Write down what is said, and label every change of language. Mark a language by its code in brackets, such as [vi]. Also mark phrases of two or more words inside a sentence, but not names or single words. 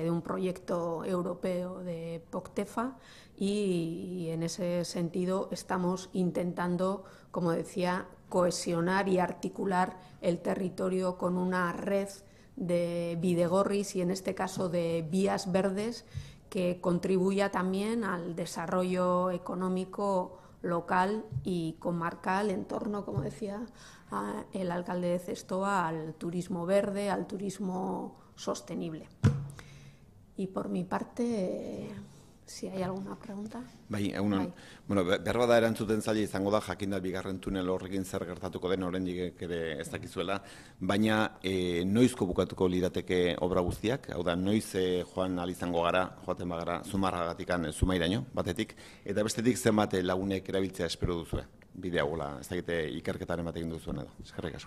[es] de un proyecto europeo de POCTEFA, y en ese sentido estamos intentando, como decía, cohesionar y articular el territorio con una red de bidegorris y en este caso de vías verdes que contribuya también al desarrollo económico local y comarcal en torno, como decía el alcalde de Zestoa, al turismo verde, al turismo sostenible. Y por mi parte, si hay alguna pregunta. [eu] Bai, egunon. Bueno, berbada erantzuten zaila izango da, jakinda bigarren tunel horrekin zer gertatuko den oraindik ere ez dakizuela, baina noizko bukatuko lirateke obra guztiak, hau da, noiz joan ahal izango gara, joaten bagara Zumarragatikan Zumairaino, batetik, eta bestetik zenbat lagunek erabiltzea espero duzue, bidea gola, ez dakite ikerketaren bat egin duzuen edo, eskerrik asko.